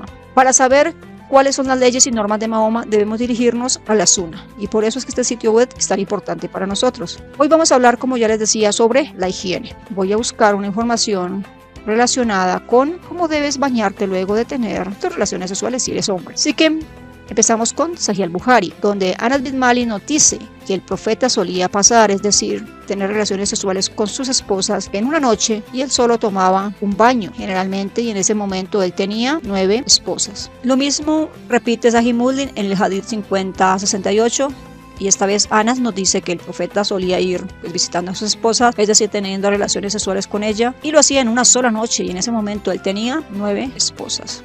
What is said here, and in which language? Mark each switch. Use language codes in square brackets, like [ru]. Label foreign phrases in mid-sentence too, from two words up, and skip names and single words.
[es] Para saber cuáles son las leyes y normas de Mahoma debemos dirigirnos a la Sunna y por eso es que este sitio web es tan importante para nosotros. Hoy vamos a hablar, como ya les decía, sobre la higiene. Voy a buscar una información relacionada con cómo debes bañarte luego de tener tus relaciones sexuales si eres hombre. Así que empezamos con Sahih al-Bukhari, donde Anas bin Malik nos dice que el profeta solía pasar, es decir, tener relaciones sexuales con sus esposas en una noche y él solo tomaba un baño generalmente y en ese momento él tenía 9 esposas. Lo mismo repite Sahih Muslim en el Hadith 50-68. Y esta vez Anas nos dice que el profeta solía ir visitando a sus esposas, es decir, teniendo relaciones sexuales con ella, y lo hacía en una sola noche, y en ese momento él tenía 9 esposas.